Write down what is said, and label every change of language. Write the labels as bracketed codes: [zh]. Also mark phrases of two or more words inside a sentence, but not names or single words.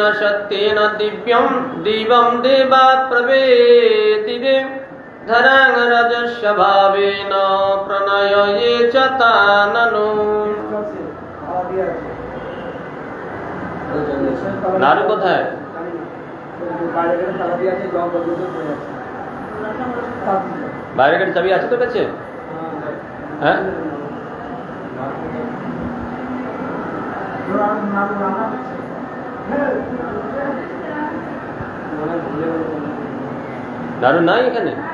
[sa] सत्येन दिव्यं दिवं देवात् प्रवेदिरे धरां रजस्य भावेन प्रणये च ताननु। [bn] नारु কোথায়? বাইরে গেট চাবি আছে তো কাছে? হ্যাঁ, নাড়ু নাই এখানে?